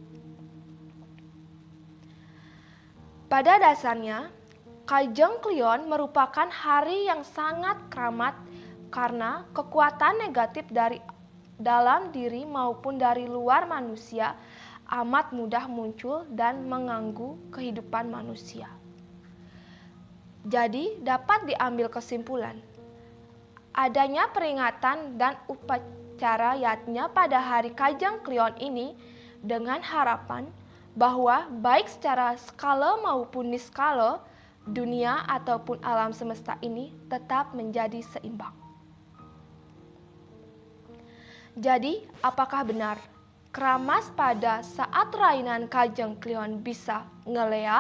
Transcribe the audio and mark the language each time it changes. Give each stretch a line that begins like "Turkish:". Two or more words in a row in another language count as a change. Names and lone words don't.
Indonesian: Pada dasarnya, Kajeng Klion merupakan hari yang sangat keramat karena kekuatan negatif dari dalam diri maupun dari luar manusia amat mudah muncul dan mengganggu kehidupan manusia. Jadi dapat diambil kesimpulan, adanya peringatan dan upacara yatnya pada hari Kajeng Klion ini dengan harapan bahwa baik secara skala maupun niskala, dunia ataupun alam semesta ini tetap menjadi seimbang. Jadi, apakah benar keramas pada saat Rainan Kajeng Klion bisa ngeleak?